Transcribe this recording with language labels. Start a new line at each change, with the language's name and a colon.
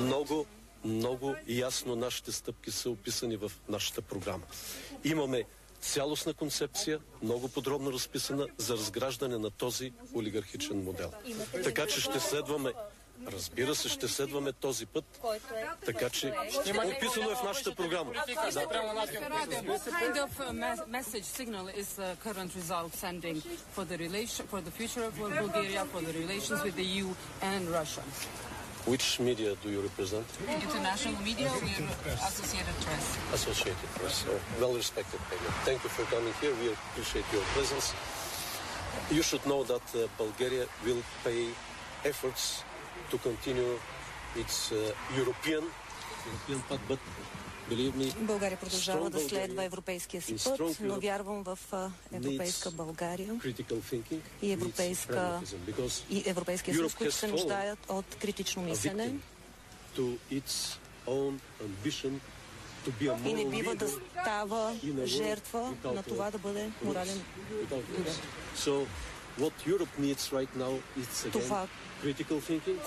Bulgarian: Много, много ясно нашите стъпки са описани в нашата програма. Имаме цялостна концепция, много подробно разписана за разграждане на този олигархичен модел. Така че ще следваме, разбира се, ще следваме този път, така че описано е в нашата програма. Да.
English: What kind of message signal is the current result sending for the relation, for the future of Bulgaria, for the relations with the EU and Russia? Which media do you represent? International media or Associated Press? Associated Press. Oh, well respected. Thank you for coming here. We appreciate your presence. You should know that Bulgaria will pay efforts to continue its European path, but believe me,
Bulgarian: България продължава да следва европейския си път, но вярвам в европейска България и европейска и европейския съюз, които се нуждаят от критично мислене.
English: To its own ambition to be a
Bulgarian: и не бива да става жертва на това да бъде морален лидер.
English: So what Europe needs right now is again critical thinking,